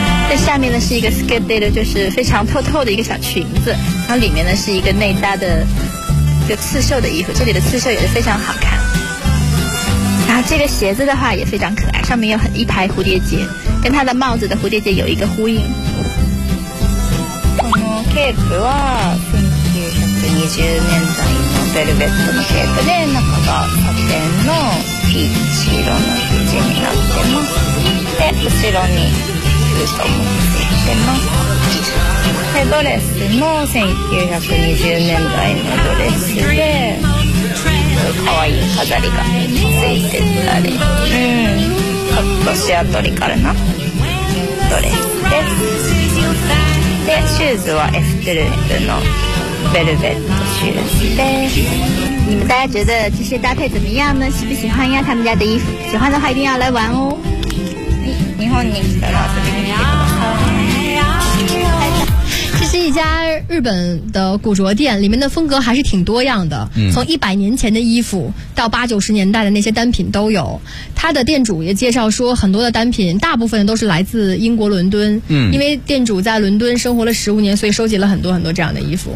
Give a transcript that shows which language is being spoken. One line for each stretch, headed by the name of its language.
Chinese: 这下面呢是一个 skirt 的，就是非常透透的一个小裙子，然后里面呢是一个内搭的就刺绣的衣服，这里的刺绣也是非常好看。然后这个鞋子的话也非常可爱，上面有一排蝴蝶结，跟它的帽子的蝴蝶结有一个呼应。
Japanese: このケープは1920年代のベルベットのケープで、中がサテンのピーチ色の生地になってます。で、後ろにフードもついてます。で、ドレスも1920年代のドレスで、かわいい飾りがついてたり、ちょっとシアトリカルなドレスです。で、シューズはエフテルエのベルベットシューズです。
Chinese: 你们大家觉得这些搭配怎么样呢？喜不喜欢呀？他们家的衣服喜欢的话一定要来玩哦。
Japanese: 日本に来たら遊びに来て
Chinese: 是一家日本的古着店，里面的风格还是挺多样的，从100年前的衣服到80-90年代的那些单品都有。他的店主也介绍说，很多的单品大部分都是来自英国伦敦，因为店主在伦敦生活了15年，所以收集了很多很多这样的衣服。